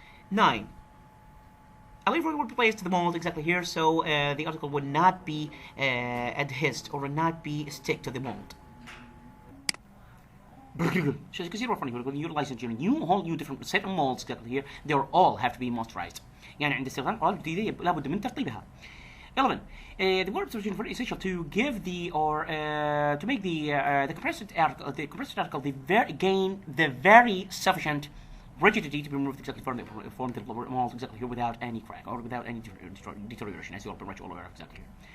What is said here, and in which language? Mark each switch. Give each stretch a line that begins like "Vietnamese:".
English: 9 A lever will be placed to the mold exactly here, so the article would not be adhesed or would not be stick to the mold. So as you can see, we're utilizing whole new different set of molds exactly here. They all have to be moisturized.
Arabic: يعني عند استخدام قوالب جديدة لابد من ترطيبها.
English: 11 the word is very essential to give the or to make the compressed article gain the very sufficient rigidity to be removed exactly from the mold exactly here without any crack or without any deterioration, as you are pretty much all aware of exactly here.